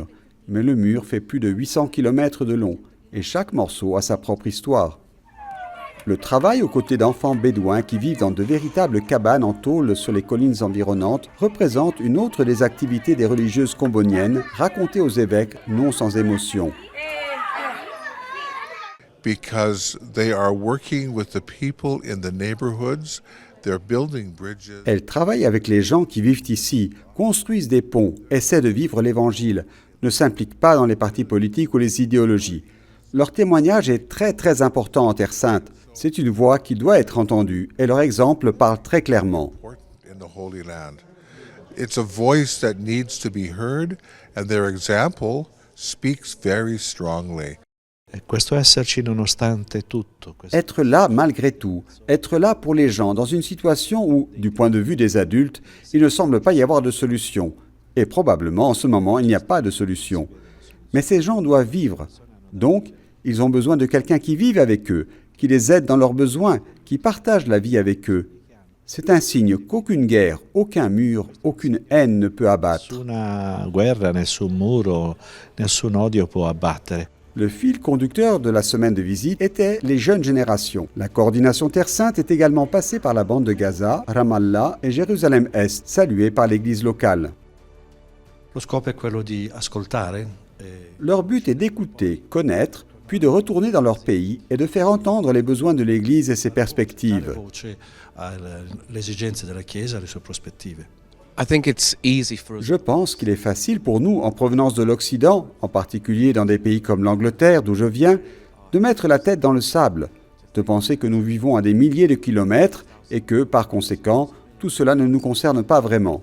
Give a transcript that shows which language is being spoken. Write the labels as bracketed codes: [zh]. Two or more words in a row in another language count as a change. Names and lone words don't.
[fr] Mais le mur fait plus de 800 km de long, et chaque morceau a sa propre histoire. Le travail aux côtés d'enfants bédouins qui vivent dans de véritables cabanes en tôle sur les collines environnantes représente une autre des activités des religieuses comboniennes racontées aux évêques non sans émotion. [en] Because they are working with the people in the neighborhoods, they're building bridges. [fr] Elles travaillent avec les gens qui vivent ici, construisent des ponts, essaient de vivre l'Évangile, ne s'impliquent pas dans les partis politiques ou les idéologies. Leur témoignage est très important en Terre Sainte. C'est une voix qui doit être entendue et leur exemple parle très clairement. [en] In the Holy Land. It's a voice that needs to be heard, and their example speaks very strongly. [it] Questo esserci nonostante tutto. [fr] Être là malgré tout, être là pour les gens dans une situation où, du point de vue des adultes, il ne semble pas y avoir de solution. Et probablement, en ce moment, il n'y a pas de solution. Mais ces gens doivent vivre. Donc, ils ont besoin de quelqu'un qui vive avec eux, qui les aide dans leurs besoins, qui partage la vie avec eux. C'est un signe qu'aucune guerre, aucun mur, aucune haine ne peut abattre. [it] Nessuna guerra, nessun muro, nessun odio può abbattere. [fr] Le fil conducteur de la semaine de visite était les jeunes générations. La coordination Terre Sainte est également passée par la bande de Gaza, Ramallah et Jérusalem-Est, saluée par l'église locale. [it] Lo scopo è quello di ascoltare. [fr] Leur but est d'écouter, connaître, puis de retourner dans leur pays et de faire entendre les besoins de l'Église et ses perspectives. [it] Le esigenze della Chiesa e le sue prospettive. [fr] Je pense qu'il est facile pour nous, en provenance de l'Occident, en particulier dans des pays comme l'Angleterre, d'où je viens, de mettre la tête dans le sable, de penser que nous vivons à des milliers de kilomètres et que, par conséquent, tout cela ne nous concerne pas vraiment.